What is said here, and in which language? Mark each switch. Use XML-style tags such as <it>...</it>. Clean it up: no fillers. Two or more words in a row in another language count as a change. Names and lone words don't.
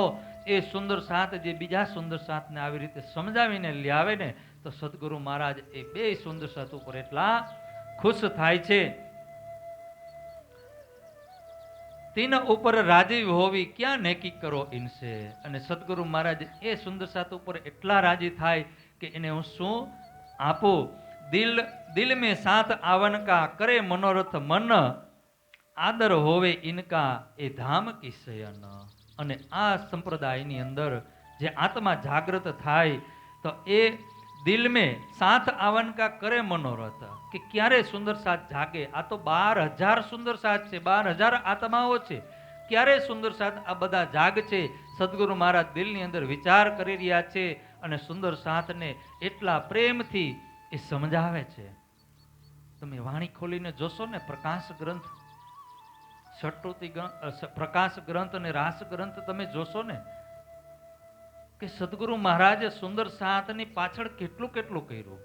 <gu>એ સુંદર સાથ જે બીજા સુંદર સાથને આવી રીતે સમજાવીને લઈ આવે ને, તો સદગુરુ મહારાજ એ બે સુંદર સાથ ઉપર એટલા ખુશ થાય છે.</gu> <hi>तीन ऊपर राजी होवी क्यां नेकी करो इनसे.</hi> <gu>અને સદગુરુ મહારાજ એ સુંદર સાથ ઉપર એટલા રાજી થાય કે એને હું શું આપું.</gu> <hi>દિલ में साथ आवन का करे मनोरथ मन, आदर होवे इनका ए धाम की शयन.</hi> <gu>અને આ સંપ્રદાયની અંદર જે આત્મા જાગૃત થાય, તો એ</gu> <hi>दिल में साथ आवन का करे मनोरथ,</hi> <gu>કે ક્યારે સુંદર સાથ જાગે. આ તો 12,000 સુંદર સાથ છે, 12,000 આત્માઓ છે. ક્યારે સુંદર સાથ આ બધા જાગ છે. સદગુરુ મહારાજ દિલની અંદર વિચાર કરી રહ્યા છે અને સુંદર સાથને એટલા પ્રેમથી એ સમજાવે છે. તમે વાણી ખોલીને જોશો ને, પ્રકાશ ગ્રંથ, ષટ્રુતિ પ્રકાશ ગ્રંથ અને રાસ ગ્રંથ તમે જોશો ને, કે સદગુરુ મહારાજે સુંદર સાથની પાછળ કેટલું કર્યું.</gu>